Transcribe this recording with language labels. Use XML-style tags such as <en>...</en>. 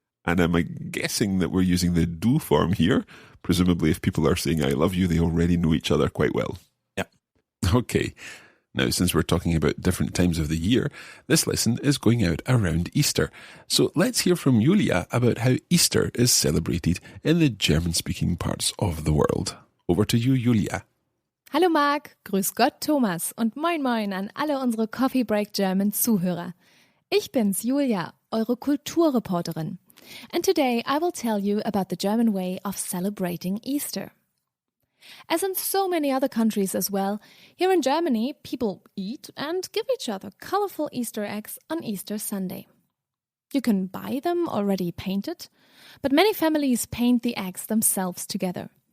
<en>And I'm guessing that we're using the do form here. Presumably, if people are saying I love you, they already know each other quite well. Yeah. Okay. Now, since we're talking about different times of the year, this lesson is going out around Easter. So let's hear from Julia about how Easter is celebrated in the German-speaking parts of the world. Over to you, Julia.</en> <de>Hallo Marc, grüß Gott Thomas und moin moin an alle unsere Coffee Break German Zuhörer. Ich bin's, Julia, eure Kulturreporterin.</de> <en>And today I will tell you about the German way of celebrating Easter. As in so many other countries as well, here in Germany, people eat and give each other colorful Easter eggs on Easter Sunday. You can buy them already painted, but many families paint the eggs themselves together.</en>